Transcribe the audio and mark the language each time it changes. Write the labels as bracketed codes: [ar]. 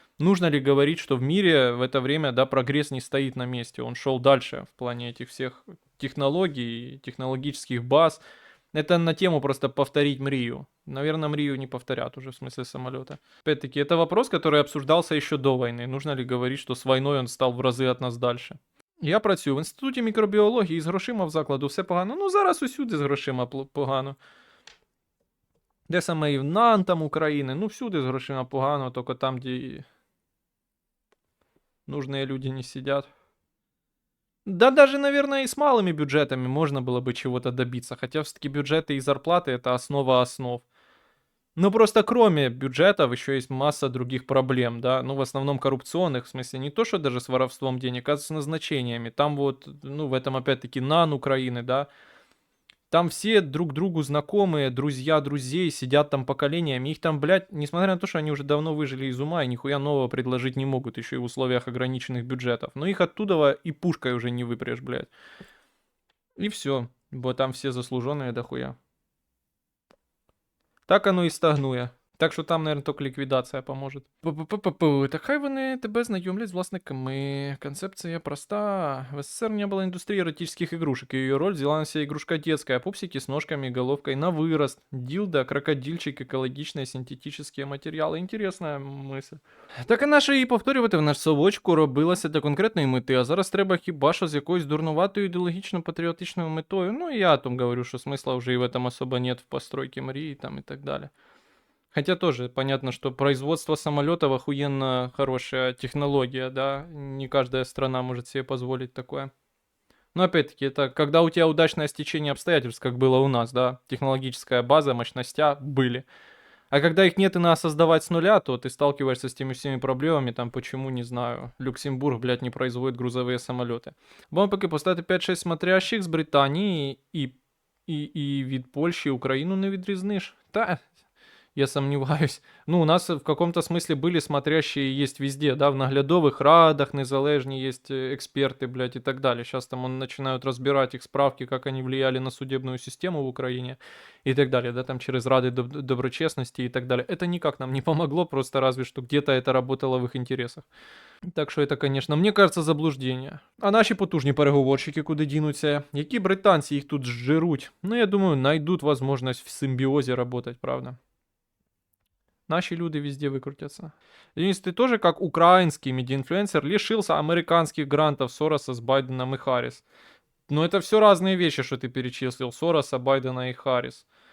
[ru] Нужно ли говорить, что в мире в это время, да, прогресс не стоит на месте, он шел дальше в плане этих всех технологий, технологических баз. Это на тему просто повторить Мрию. Наверное, Мрию не повторят уже в смысле самолета. Опять-таки, это вопрос, который обсуждался еще до войны. Нужно ли говорить, что с войной он стал в разы от нас дальше? [uk] Я працюю в інституті мікробіології, з грошима в закладу все погано. Ну, зараз усюди з грошима погано. Де саме і в НАН там України, ну всюди з грошима погано, тільки там, де [ru] нужные люди не сидят. Да даже, наверное, и с малыми бюджетами можно было бы чего-то добиться, хотя все-таки бюджеты и зарплаты это основа основ. Ну, просто кроме бюджетов еще есть масса других проблем, да, ну, в основном коррупционных, в смысле, не то, что даже с воровством денег, а с назначениями. Там вот, ну, в этом опять-таки НАН Украины, да, там все друг другу знакомые, друзья друзей, сидят там поколениями, их там, блядь, несмотря на то, что они уже давно выжили из ума и нихуя нового предложить не могут, еще и в условиях ограниченных бюджетов, но их оттуда и пушкой уже не выпрешь, блядь. И все, бо там все заслуженные дохуя. [uk] Так оно і стагнує. Так що там, наверное, тільки ліквідація поможе. Так хай вони тебе знайомлять з власниками. [ru] Концепция проста. В СССР не было индустрии эротических игрушек, и ее роль взяла на себя игрушка детская. Пупсики с ножками и головкой на вырост. Дилда, крокодильчик, экологичные синтетические материалы. Интересная мысль. [uk] Так і наше і повторювати в наш совочку робилося для конкретної мети, а зараз треба хіба що з якоюсь дурнуватою ідеологічно-патріотичною метою. [ru] Ну і я о том говорю, що смисла вже і в этом особо нет в постройке Марии там и так далее. Хотя тоже понятно, что производство самолетов охуенно хорошая технология, да, не каждая страна может себе позволить такое. Но опять-таки, это когда у тебя удачное стечение обстоятельств, как было у нас, да, технологическая база, мощностя были. А когда их нет и надо создавать с нуля, то ты сталкиваешься с теми всеми проблемами, там, почему, не знаю, Люксембург, блядь, не производит грузовые самолеты. [uk] Вам поки поставити 5-6 смотрящих з Британії і від Польщі Україну не відрізниш. [ru] Та... Я сомневаюсь. Ну, у нас в каком-то смысле были смотрящие есть везде, да, в наглядовых радах незалежні есть эксперты, блядь, и так далее. Сейчас там начинают разбирать их справки, как они влияли на судебную систему в Украине и так далее, да, там через рады доброчестности и так далее. Это никак нам не помогло, просто разве что где-то это работало в их интересах. [uk] Так що це, конечно, мені кажется, заблуждення. А наші потужні переговорщики куди дінуться? Які британці їх тут жируть? [ru] Ну, я думаю, найдут возможность в симбиозе работать, правда? Наши люди везде выкрутятся. Денис, ты тоже, как украинский медиаинфлюенсер, лишился американских грантов Сороса с Байденом и Харрис. Но это все разные вещи, что ты перечислил. Сороса, Байдена и Харрис.